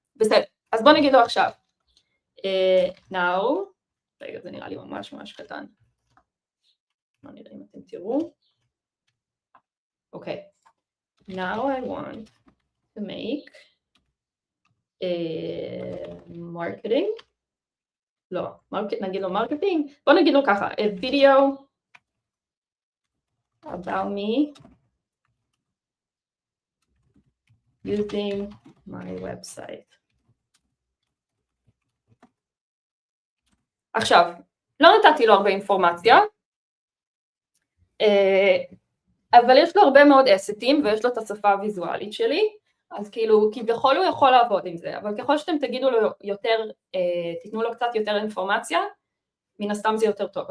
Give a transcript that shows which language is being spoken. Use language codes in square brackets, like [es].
[he] בסדר, אז בואו נגיד לו עכשיו. Now, רגע, זה נראה לי ממש ממש קטן. בואו נראה אם אתם תראו. [en] Okay, now I want to make a marketing, [he] לא, נגיד לו [en] marketing, [he] בוא נגיד לו ככה, [en] a video about me using my website. [he] עכשיו, לא נתתי לו הרבה אינפורמציה, אבל יש לו הרבה מאוד אסטים ויש לו את השפה הוויזואלית שלי, אז כאילו כביכול הוא יכול לעבוד עם זה, אבל ככל שאתם תגידו לו יותר, תיתנו לו קצת יותר אינפורמציה, מן הסתם זה יותר טוב.